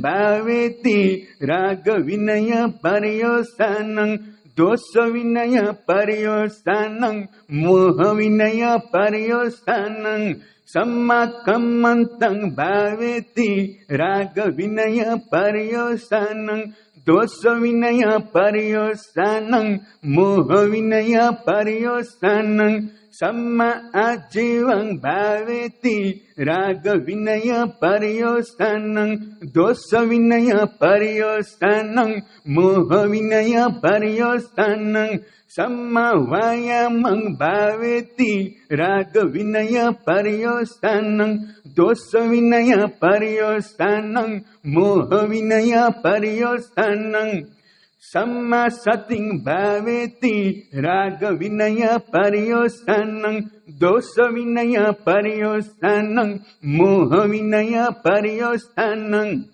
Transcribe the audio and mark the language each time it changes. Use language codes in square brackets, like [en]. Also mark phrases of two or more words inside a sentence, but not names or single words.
[pi] bhaveti raga vinaya pariyosanang dosa vinaya pariyosanang moha vinaya pariyosanang samma kammantang bhaveti raga vinaya pariyosanang dosa vinaya pariyosanang moha vinaya pariyosanang सम्मा आजीवं भावेति राग विनय पर्योस्तानं दोष विनय पर्योस्तानं मोह विनय पर्योस्तानं सम्मा वायामं भावेति राग विनय पर्योस्तानं दोष विनय पर्योस्तानं मोह विनय पर्योस्तानं सम्मा सतिं भावेति राग विनय पर्योस्तानं दोष विनय पर्योस्तानं मोह विनय पर्योस्तानं